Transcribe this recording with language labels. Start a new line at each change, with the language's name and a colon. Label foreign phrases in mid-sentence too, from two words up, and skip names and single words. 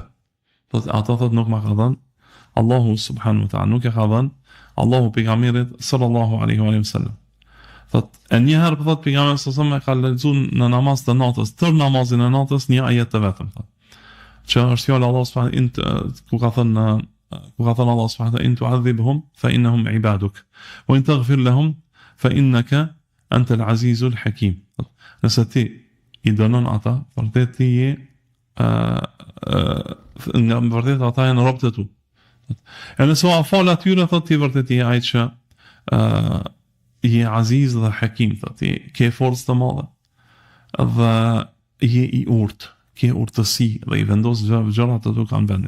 Albanian: Thot ata nuk më ka dhënë Allahu
Arabic: سبحانه وتعالى,
Albanian: nuk e ka dhënë Allahu pejgamberit
Arabic: صلى الله عليه وسلم.
Albanian: Thot, e një herë thot pejgamberi sa më ka lexuar në namaz të natës, tër namazin e natës një ajet të vetëm thot. Që është fjala Allah subhanahu ku ka thënë Allah subhanahu
Arabic: إن تعذبهم فإنهم عبادك وإن تغفر لهم فإنك أنت العزيز الحكيم.
Albanian: Nëse ti i dënon ata, vërtet ti je nga vërtet ata janë robët e tu. E nëse u fal atyre thot ti vërtet je ai që je aziz dhe hakim, thot ti ke forcë të madhe dhe je i urtë, ke urtësi dhe i vendos gjërat ato kanë vendin.